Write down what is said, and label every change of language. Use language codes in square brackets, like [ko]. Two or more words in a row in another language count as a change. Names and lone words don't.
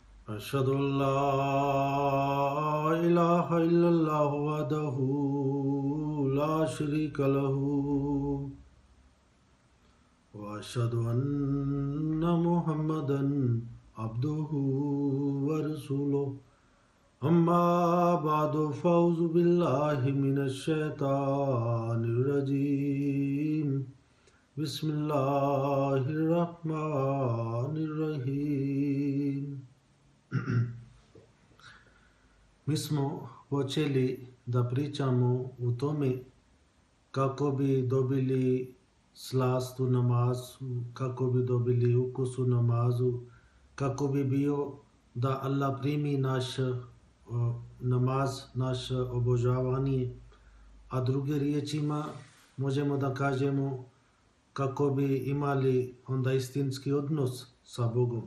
[ar] أشهد أن لا إله إلا الله وحده لا شريك له وأشهد أن محمدا عبده ورسوله أما بعد فأعوذ بالله من الشيطان الرجيم بسم الله الرحمن الرحيم. [bs] Mi smo počeli da pričamo u tome kako bi dobili slast u namazu, kako bi dobili ukus u namazu, kako bi bio da Allah primi naš namaz, naše obožavanje, a druge riječima možemo da kažemo kako bi imali onda istinski odnos sa Bogom.